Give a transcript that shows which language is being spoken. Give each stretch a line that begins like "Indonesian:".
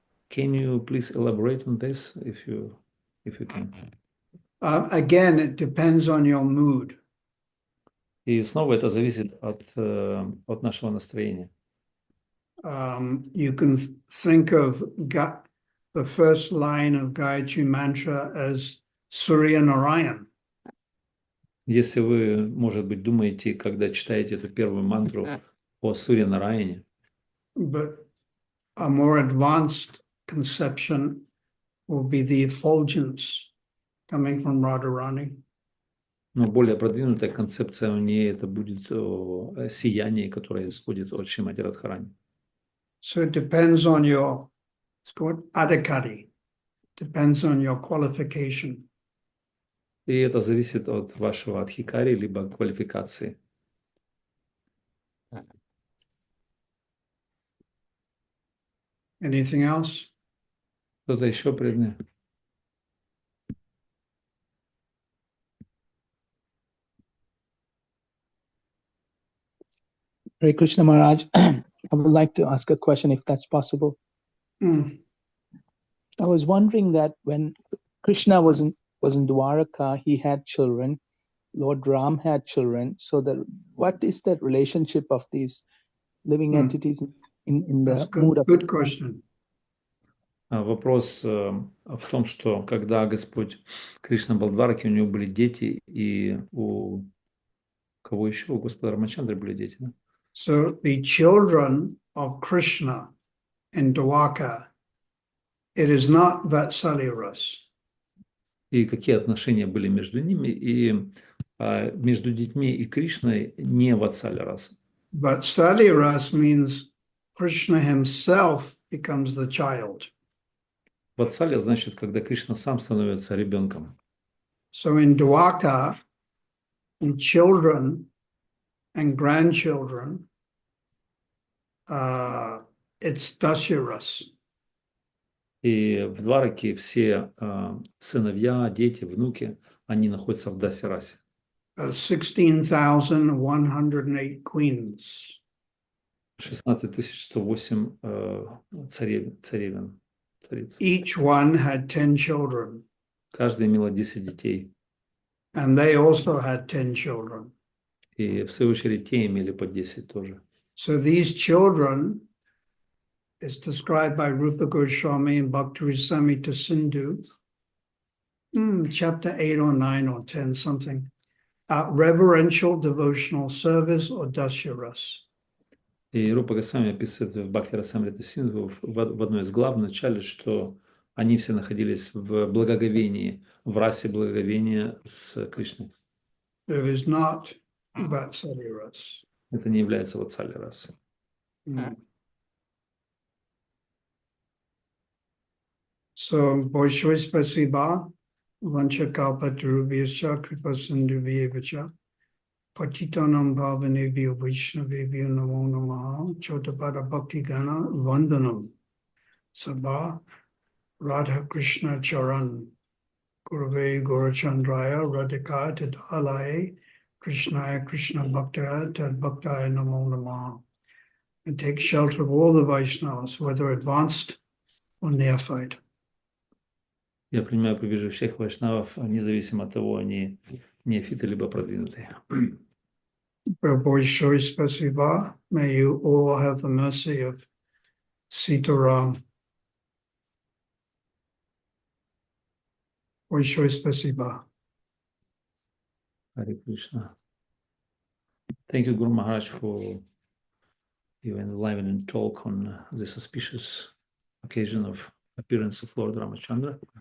English: Can you please elaborate on this if you can? Again, it depends on your mood.
Russian: И снова это зависит от нашего настроения.
English: You can think of the first line of Gayatri Mantra as Surya Narayan.
Russian: Если вы, может быть, думаете, когда читаете эту первую мантру о Сурья Нараяне,
English: But a more advanced conception will be the effulgence coming from Radharani.
Russian: но более продвинутая концепция у нее это будет сияние, которое исходит от Шримати Радхарани.
English: So it depends on your, it's called adhikari, depends on your qualification.
Russian: И это зависит от вашего адхикари, либо квалификации.
English: Anything else?
Russian: Что-то еще, преданные?
English: Hare Krishna Maharaj, I would like to ask a question if that's possible. I was wondering that when Krishna was in Dwaraka, he had children. Lord Ram had children. So what is that relationship of these living entities in the mood of... Good question.
Russian: Вопрос в том, что когда Господь Кришна был в Двараке, у него были дети, и у кого еще? У Господа Рамачандры были дети, да?
English: So the children of Krishna in Dwarka, it is not Vatsalya Ras.
Russian: И какие отношения были между ними, и между детьми и Кришной не Ватсаля раса.
English: Vatsalya Ras means Krishna himself becomes the child.
Russian: Ватсаля значит, когда Кришна сам становится ребенком.
English: So in Dwarka, in children and grandchildren, it's Dasyaras.
Russian: И в Двараке все сыновья, дети, внуки, они находятся в Дасирасе.
English: 16,108 queens.
Russian: 16 108 царевен. Цариц.
English: Each one had 10 children.
Russian: Каждая имела 10 детей.
English: And they also had 10 children.
Russian: И в свою очередь те имели по 10 тоже.
English: So these children is described by Rupa Goswami and Bhakti-Rasamrita Sindhu, chapter 8 or 9 or 10, something. Reverential devotional service or dasyaras.
Russian: И Рупа Госвами описывает в Бхакти Расамрита Синдху в одной из глав в начале, что они все находились в благоговении, в расе благоговения с Кришной.
English: There is not Vatsalya Ras.
Russian: Это не является ватсалья расой.
Sanskrit: So,
Russian: Большое спасибо.
Sanskrit: Vanchakalpatarubhyascha kripa sindhuvyevacha. Patitanam Bhavanebhyo Vaishnavebhyo Namo Namaha Chotapada Bhakti Gana Vandanam Sabha Radha Krishna Charan Gurave Gaurachandraya Radhika Tadalaye Krishnaya Krishna Bhaktaya Tad Bhaktaya Namo Namaha.
English: And take shelter of all the Vaishnavas, whether advanced or neophyte.
Russian: Я принимаю побежу всех вайшнавов, независимо от того, они неофиты либо продвинутые.
English: Prabhu
Russian: Spasiba,
English: may you all have the mercy of Sitaram.
Russian: Большое спасибо.
English: Hare Krishna. Thank you, Guru Maharaj, for your enlivening talk on this auspicious occasion of appearance of Lord Ramachandra.